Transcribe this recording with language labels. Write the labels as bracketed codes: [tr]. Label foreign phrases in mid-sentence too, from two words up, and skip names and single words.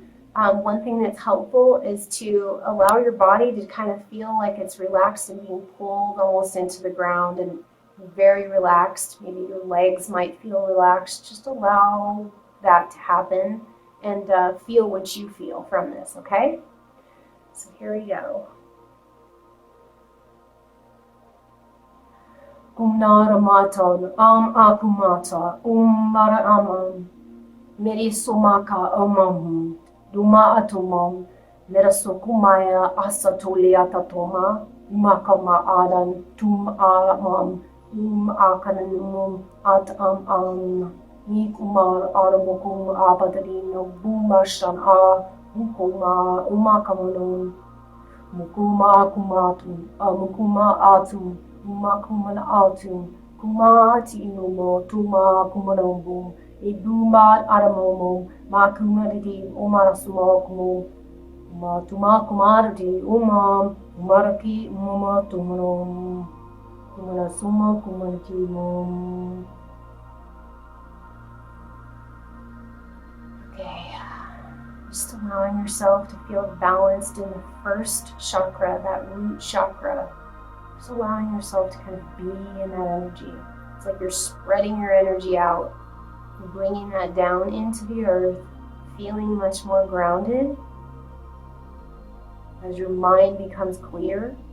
[en] One thing that's helpful is to allow your body to kind of feel like it's relaxed and being pulled almost into the ground and very relaxed. Maybe your legs might feel relaxed. Just allow that to happen and feel what you feel from this, okay? So here we go. Nara matan akumata mara amam meri somaka amam duma atumam merasokumaya asatuliata toma makama adan tum amam akananum at nikumar aramukum abadrino bumashan mukuma umakamanum mukuma akumatum mukuma atum Kumakuman atum, kumati inomo, tuma kumanombo, ibumad aramomo, makumadidi, umarasumokumo, tuma kumaradi, umaraki, tumanom, kumanasuma, kumanikimom. Okay, just allowing yourself to feel balanced in the first chakra, that root chakra. Just allowing yourself to kind of be in that energy. It's like you're spreading your energy out, bringing that down into the earth, feeling much more grounded as your mind becomes clear.